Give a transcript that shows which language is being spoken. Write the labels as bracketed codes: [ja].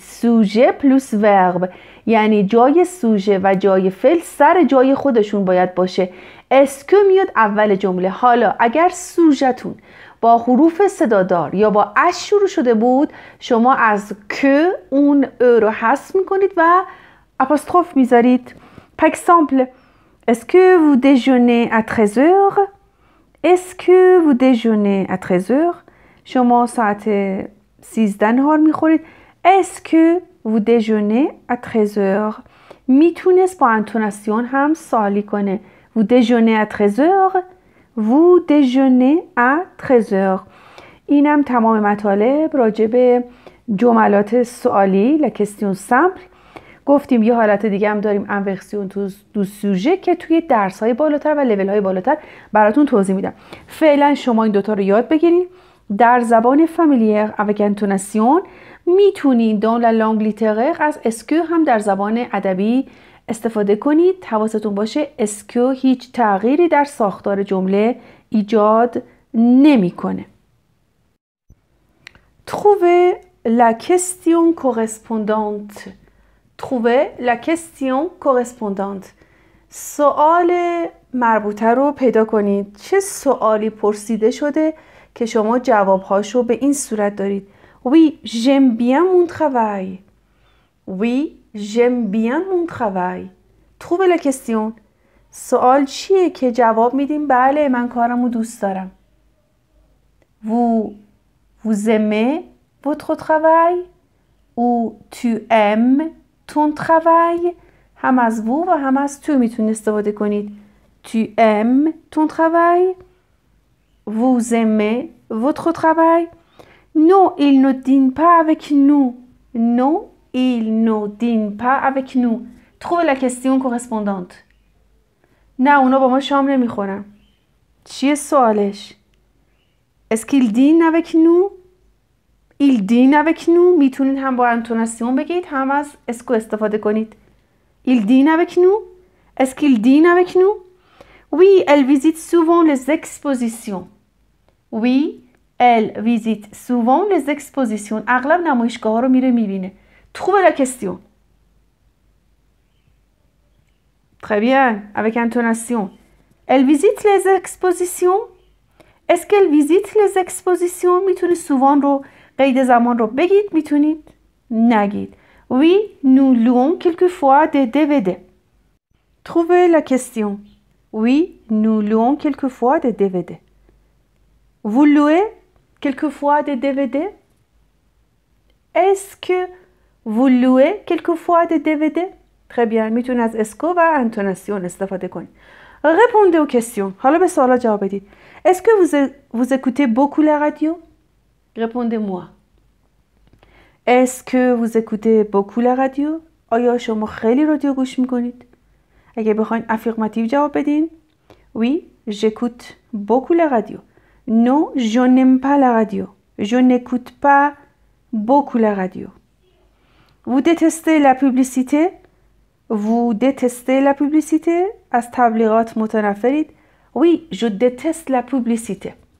[fa] سوژه پلوس ورب یعنی جای سوژه و جای فعل سر جای خودشون باید باشه. اسکو میاد اول جمله. حالا اگر سوژه‌تون با حروف صدادار یا با اش شروع شده بود شما از که اون ا رو حذف میکنید و اپوستروف میذارید. [fr] Par exemple, est-ce que vous déjeunez à 13h? Est-ce que vous déjeunez à 13h? [fa] شما ساعت 13 نهار میخورید. [fr] Est-ce que vous déjeunez à 13h. [fa] میتونست با انتوناسیون هم سوالی کنه. [fr] vous déjeunez à 13h. vous déjeunez à 13h. [fa] اینم تمام مطالب راجع به جملات سوالی [fr] la question simple. [fa] گفتیم یه حالت دیگه هم داریم انورسیون دو سوژه که توی درس‌های بالاتر و لول‌های بالاتر براتون توضیح میدم. فعلا شما این دوتا رو یاد بگیرید. در زبان فامیلیر [fr] avec intonation [fa] میتونید [fr] dans la langue littéraire [fa] از اسکو هم در زبان ادبی استفاده کنید. حواستون باشه اسکو هیچ تغییری در ساختار جمله ایجاد نمیکنه. [fr] Trouvez la question correspondante. Trouvez la question correspondante. [fa] سوال مربوطه رو پیدا کنید. چه سوالی پرسیده شده که شما جوابهاشو به این صورت دارید. [fr] Oui, j'aime bien mon travail. Oui, j'aime bien mon travail. Trouvez la question. [fa] سوال چیه که جواب میدیم بله من کارمو دوست دارم. [fr] Vous aimez votre travail ou tu aimes ton travail. [fa] هم از vous و هم از tu میتونید استفاده کنید. [fr] Tu aimes ton travail. Vous aimez votre travail. Non, il ne dîne pas avec nous. Non, il ne dîne pas avec nous. Trouvez la question correspondante. [fa] نه اونا با ما شام نمیخورن. چیه سوالش؟ [fr] Est-ce qu'il dîne avec nous? Il dîne avec nous. [fa] میتونید هم با انتوناسیون بگید هم از اسکو استفاده کنید. [fr] Il dîne avec nous. Est-ce qu'il dîne avec nous? Oui, elle visite souvent les expositions. Oui, elle visite souvent les expositions. [fa] اغلب نمایشگاه ها رو میره میبینه. [fr] Trouvez la question. Très bien, avec intonation. Elle visite les expositions. Est-ce qu'elle visite les expositions? [fa] میتونید souvent رو قید زمان رو بگید میتونید نگید. [fr] Oui, nous louons quelquefois des DVD. Trouvez la question. Oui, nous louons quelquefois des DVD. Vous louez quelquefois des DVD? Est-ce que vous louez quelquefois des DVD? Très bien. [fa] میتونید از اسکو و انتوناسیون استفاده کنید. [fr] Répondez aux questions. [fa] حالا به سوالا جواب بدید. [fr] Est-ce que vous écoutez beaucoup la radio? Répondez-moi. Est-ce que vous écoutez beaucoup la radio? [fa] آیا شما خیلی رادیو گوش میکنید؟ اگه بخواین افرماتیو جواب بدین. [fr] Oui, j'écoute beaucoup la radio. Non, je n'aime pas la radio. Je n'écoute pas beaucoup la radio. Vous détestez la publicité? Vous détestez la publicité? [fa] از تبلیغات متنفرید؟ [fr] Oui, je déteste la publicité.